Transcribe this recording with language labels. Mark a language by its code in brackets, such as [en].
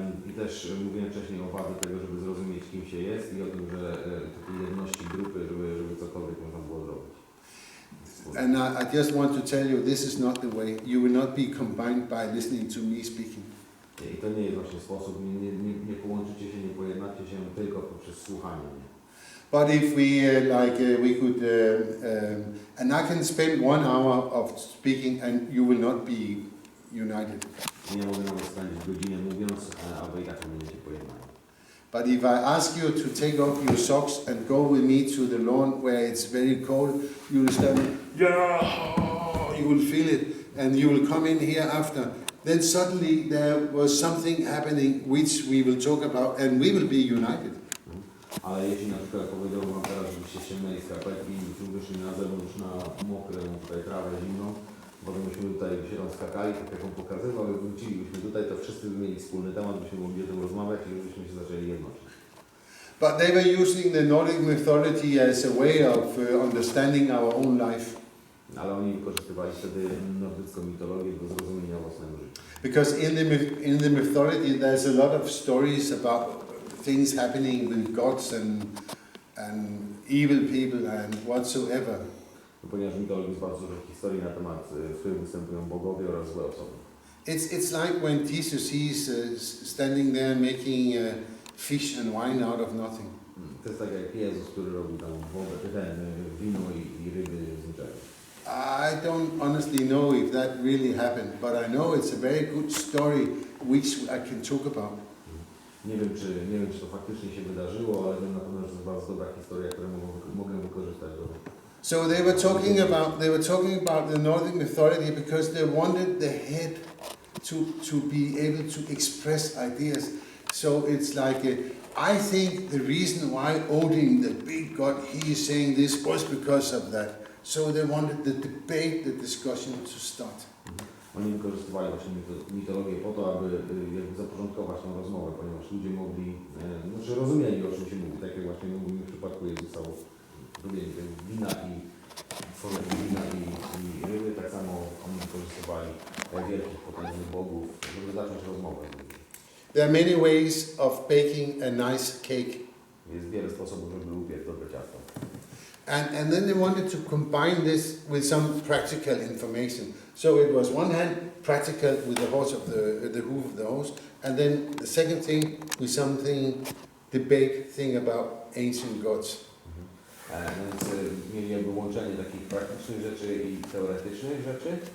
[pl] I też mówiłem wcześniej o wadze tego, żeby zrozumieć, kim się jest i o tym, że takiej jedności grupy, żeby cokolwiek można było zrobić. [en] And I just want to tell you, this is not the way. You will not be combined by listening to me speaking. [pl] I to nie jest właśnie sposób, nie połączycie się, nie pojednacie się tylko poprzez słuchanie. [en] But if we could, and I can spend 1 hour of speaking and you will not be united. [pl] Nie mogę nawet spędzić godzinę mówiąc, a wy i tak nie będziecie pojednani. [en] But if I ask you to take off your socks and go with me to the lawn where it's very cold, you will stand, yeah, you will feel it, and you will come in here after. Then suddenly there was something happening which we will talk about, and we will be united. [pl] Ale jeśli na przykład powiedziałbym wam teraz, żebyście ściągnęli skarpetki i wyszli na zewnątrz na mokrą tutaj trawę zimną, potem byśmy tutaj się tam skakali, tak jak on pokazywał, i wrócilibyśmy tutaj, to wszyscy by mieli wspólny temat, byśmy mogli o tym rozmawiać i już byśmy się zaczęli jednoczyć. [en] But they were using the Nordic mythology as a way of understanding our own life. [pl] Ale oni wykorzystywali wtedy nordycką mitologię do zrozumienia własnego życia. [en] Because in the mythology there's a lot of stories about things happening with gods and evil people and whatsoever. [pl] Ponieważ w mitologii jest bardzo dużo historii na temat, w których występują bogowie oraz złe osoby. [en] It's like when Jesus is standing there making fish and wine out of nothing. [pl] To jest tak jak Jezus, który robi tam wodę, wino i ryby z niczego. [en] I don't honestly know if that really happened, but I know it's a very good story which I can talk about. [pl] Nie wiem, czy to faktycznie się wydarzyło, ale wiem na pewno, że to jest bardzo dobra historia, którą mogę wykorzystać do... [en] So they were talking about the Nordic mythology because they wanted the head to be able to express ideas. So it's like I think the reason why Odin, the big god, he is saying this was because of that. So they wanted the debate, the discussion to start. [pl] Oni wykorzystywali właśnie mitologię po to, aby jakby zaporządkować tą rozmowę, ponieważ ludzie mogli, znaczy rozumieli, o czym się mówi, tak jak właśnie mówimy w przypadku Jezusa, robienie wina i tworzenie wina i ryby, tak samo oni wykorzystywali wielkich, potężnych bogów, żeby zacząć rozmowę. [en] There are many ways of baking a nice cake. [pl] Jest wiele sposobów, żeby upiec dobre ciasto. [en] And then they wanted to combine this with some practical information. So it was one hand practical with the horse of the hoof of the horse, and then the second thing with something debate thing about ancient gods. [pl] Więc mieli jakby łączenie takich praktycznych rzeczy i teoretycznych rzeczy.